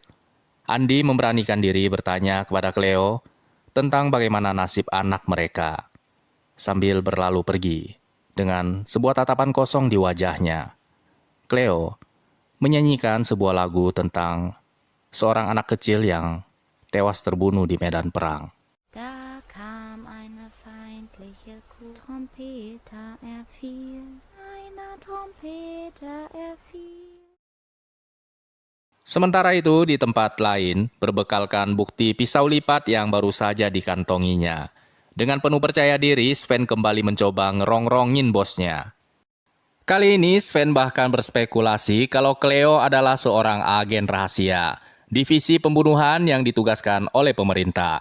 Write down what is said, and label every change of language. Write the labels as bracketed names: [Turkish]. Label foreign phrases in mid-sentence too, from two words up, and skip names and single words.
[Indonesian] Andi memberanikan diri bertanya kepada Cleo tentang bagaimana nasib anak mereka. Sambil berlalu pergi dengan sebuah tatapan kosong di wajahnya. Cleo menyanyikan sebuah lagu tentang seorang anak kecil yang tewas terbunuh di medan perang. [German] Trompeter, er fiel, einer Trompeter, er fiel. [Indonesian] Sementara itu, di tempat lain, berbekalkan bukti pisau lipat yang baru saja dikantonginya. Dengan penuh percaya diri, Sven kembali mencoba ngerongrongin bosnya. Kali ini, Sven bahkan berspekulasi kalau Cleo adalah seorang agen rahasia, divisi pembunuhan yang ditugaskan oleh pemerintah.